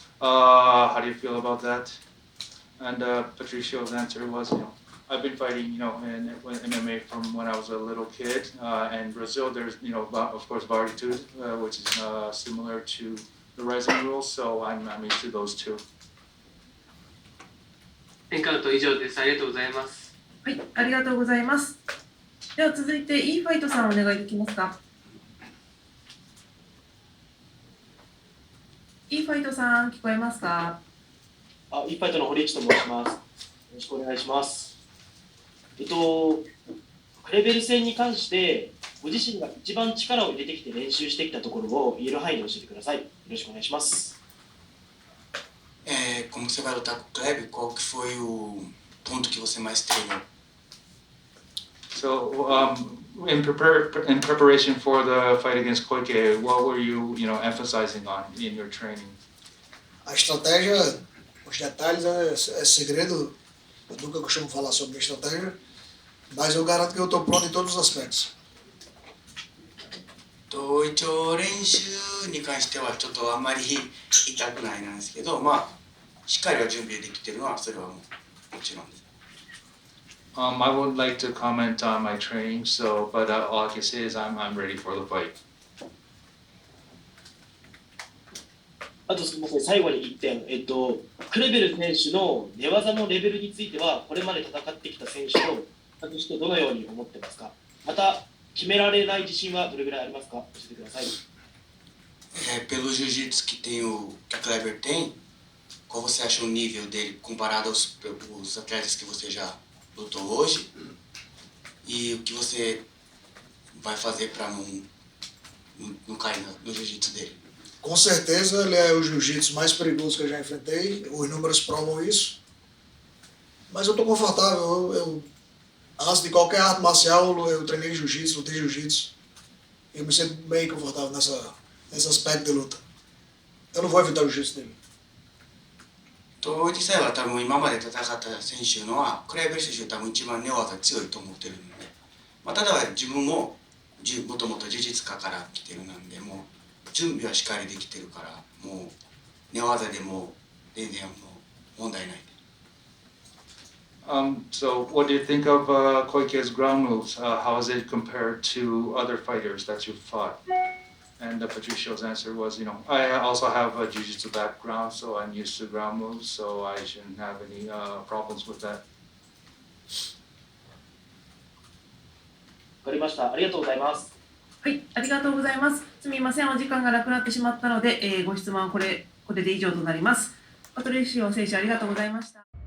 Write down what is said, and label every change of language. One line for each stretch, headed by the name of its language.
English: How do you feel about that? And Patricio's answer was, I've been fighting, in MMA from when I was a little kid. In Brazil, there's, of course, Varitude, which is similar to the RIZIN rules. So I'm used to those two.
Japanese: エンカウント以上です。ありがとうございます。はい、ありがとうございます。では続いてイーファイトさんお願いできますか。いいファイトさん、聞こえますか？いいファイトの堀内と申します。よろしくお願いします。クレベル戦に関して、ご自身が一番力を入れてきて練習してきたところを言える範囲で教えてください。よろしくお願いします。
Portuguese: Como você vai lutar com o Kleber, qual que foi o ponto que você mais treinou?
English: So, in preparation for the fight against Koike, what were you emphasizing on in your training?
Portuguese: A estratégia, os detalhes é segredo. Eu nunca costumo falar sobre estratégia, mas eu garanto que eu estou pronto em todos os aspectos.
Japanese: 一応練習に関してはちょっとあんまり言いたくないなんですけど、まあしっかりは準備できてるのはそれはもちろんです。
English: I would like to comment on my training, but all I can say is I'm ready for the fight.
Japanese: あとすみません、最後に1点、クレベル選手の寝技のレベルについては、これまで戦ってきた選手と比較してどのように思ってますか？また、決められない自信はどれぐらいありますか？教えてください。
Portuguese: Pelo jiu-jitsu que tem que o Kleber tem, qual você acha o nível dele comparado aos atletas que você já lutou hoje? E o que você vai fazer para não cair no jiu-jitsu dele? Com certeza ele é o jiu-jitsu mais perigoso que eu já enfrentei, os números provam isso. Mas eu estou confortável, antes de qualquer arte marcial eu treinei jiu-jitsu, lutei jiu-jitsu. Eu me sinto bem confortável nesse aspecto de luta. Eu não vou evitar o jiu-jitsu dele.
Japanese: 実際は多分今まで戦った選手のはクレベル選手が多分一番寝技強いと思ってるので、ただ自分ももともと柔術家から来てるなんで、もう準備はしっかりできてるから、もう寝技でも全然もう問題ない。
English: So what do you think of Koike's ground moves? How is it compared to other fighters that you've fought? And Patricio's answer was, I also have a jiu-jitsu background, so I'm used to ground moves, so I shouldn't have any problems with that.
Japanese: わかりました。ありがとうございます。はい、ありがとうございます。すみません、お時間がなくなってしまったので、ご質問はこれで以上となります。パトリシオ選手、ありがとうございました。